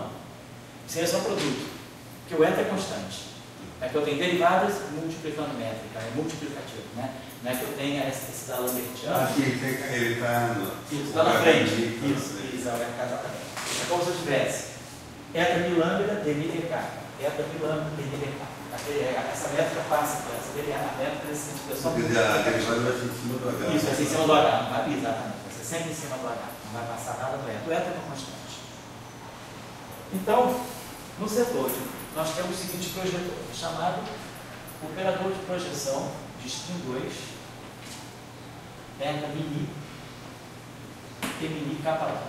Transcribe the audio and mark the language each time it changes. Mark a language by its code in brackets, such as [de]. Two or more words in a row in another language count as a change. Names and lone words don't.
[pt] Isso aí é só produto. Porque o eta é constante. É que eu tenho derivadas multiplicando métrica, é multiplicativo, né? Não é que eu tenha esse da Lambertiana. Sim, ele está está na frente. Isso, exatamente. É como se eu tivesse eta mi lambda dmi dk. Eta mi lambda dmi dk. Essa métrica passa por essa métrica desse sentido. Quer dizer, a derivada vai ser em cima do H. Isso, vai ser em cima do H. Exatamente. Vai ser sempre em cima do H. Não vai passar nada do eta. O eta é constante. Então, no setor, nós temos o seguinte projetor, chamado operador de projeção de spin 2, beta mini, e mini capa lambda.